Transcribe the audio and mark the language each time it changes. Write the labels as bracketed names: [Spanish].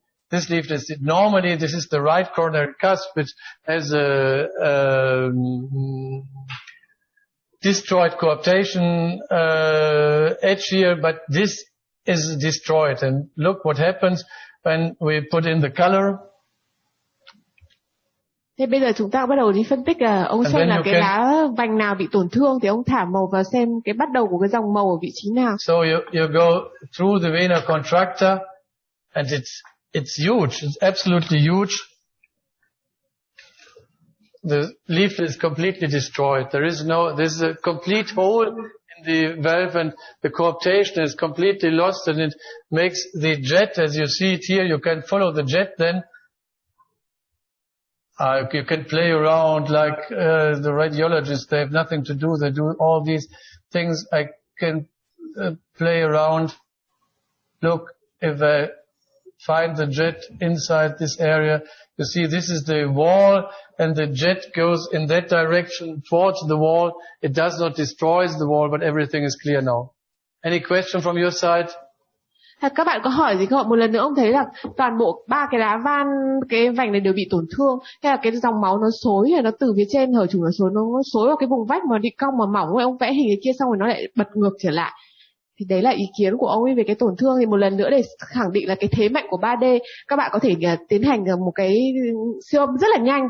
[English] This leaflet is normally this is the right coronary cusp, which has a destroyed coaptation edge here, but this is destroyed. And look what happens when we put in the color. [Vietnamese] Thế bây giờ chúng ta bắt đầu đi phân tích là ông xem là cái lá vành nào bị tổn thương thì ông thả màu vào xem cái bắt đầu của cái dòng màu ở vị trí nào. [English] So you go through the vena contracta and it's huge. It's absolutely huge. the leaflet is completely destroyed. There's a complete hole in the valve, and the cooptation is completely lost, and it makes the jet, as you see it here, you can follow the jet then. You can play around like the radiologists, they have nothing to do, they do all these things. I can play around. Look, if I find the jet inside this area, you see this is the wall, and the jet goes in that direction towards the wall. It does not destroy the wall, but everything is clear now. Any question from your side? [Vietnamese] Các bạn có hỏi gì không? Một lần nữa ông thấy là toàn bộ 3 cái đá van, cái vành này đều bị tổn thương. Hay là cái dòng máu nó xối, nó từ phía trên hở chủ nó xối vào cái vùng vách mà bị cong mà mỏng ấy. Ông vẽ hình cái kia xong rồi nó lại bật ngược trở lại. Thì đấy là ý kiến của ông ấy về cái tổn thương. Thì một lần nữa để khẳng định là cái thế mạnh của 3D, các bạn có thể tiến hành một cái siêu âm rất là nhanh.